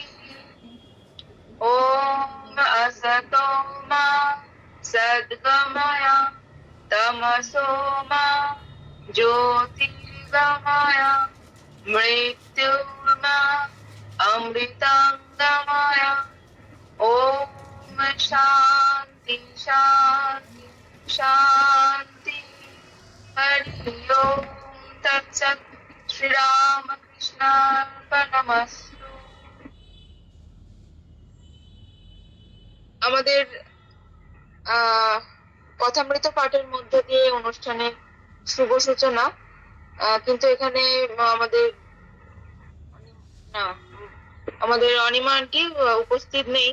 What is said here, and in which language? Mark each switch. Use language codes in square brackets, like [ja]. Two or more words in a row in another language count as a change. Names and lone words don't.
[sa] ॐ असतो मा सद्गमय तमसो मा ज्योतिर्गमय मृत्युर्मा अमृतंगमय। ॐ शान्ति शान्ति शान्ति। हरि ओम तत्सत्। श्री রামকৃষ্ণার্পণমস্তু। [bn] আমাদের কথামৃত পাঠের মধ্য দিয়ে অনুষ্ঠানের শুভ সূচনা, কিন্তু এখানে আমাদের অনিমা আন্টি উপস্থিত নেই।